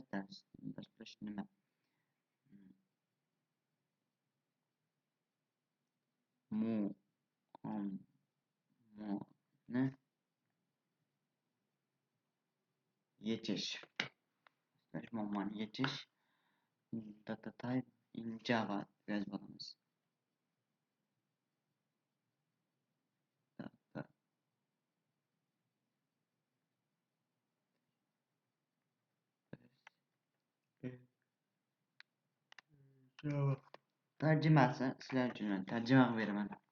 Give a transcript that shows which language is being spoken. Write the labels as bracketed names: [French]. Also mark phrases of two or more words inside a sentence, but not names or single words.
[Uzbek] Dasturlash nima? Muammoni yechish. Muammoni yechish. [English] Data type in Java [Uzbek] yozib olamiz. Tarjimasi sizlar uchun tarjima qilib beraman.